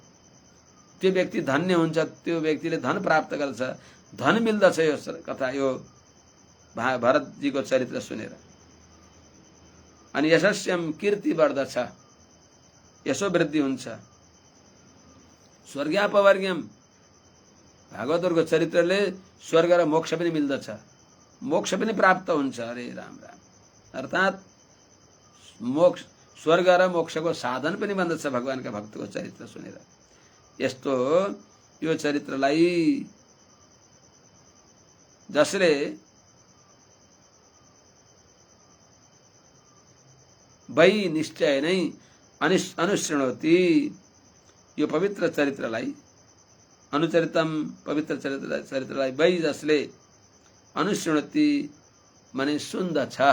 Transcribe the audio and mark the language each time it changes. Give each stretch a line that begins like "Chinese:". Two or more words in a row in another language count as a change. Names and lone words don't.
Nepali: त्यो व्यक्ति धन्य हुन्छ, त्यो व्यक्तिले धन प्राप्त गर्छ, धन मिल्दछ यो कथा, यो भरतजीको चरित्र सुनेर। अनि यशस्यम कीर्ति बढ्दछ, यशो वृद्धि हुन्छ। स्वर्ग्यापवर्ग्यम, भागवतहरूको चरित्रले स्वर्ग र मोक्ष पनि मिल्दछ, मोक्ष पनि प्राप्त हुन्छ। अरे राम राम, अर्थात् मोक्ष, स्वर्ग र मोक्षको साधन पनि बन्दछ भगवानका भक्तको चरित्र सुनेर। यस्तो यो चरित्रलाई जसले वै निश्चय नै अनुसृणोति, यो पवित्र चरित्रलाई, अनुचरितम पवित्र चरित्रलाई वै जसले अनुसृणोति माने सुन्दछ,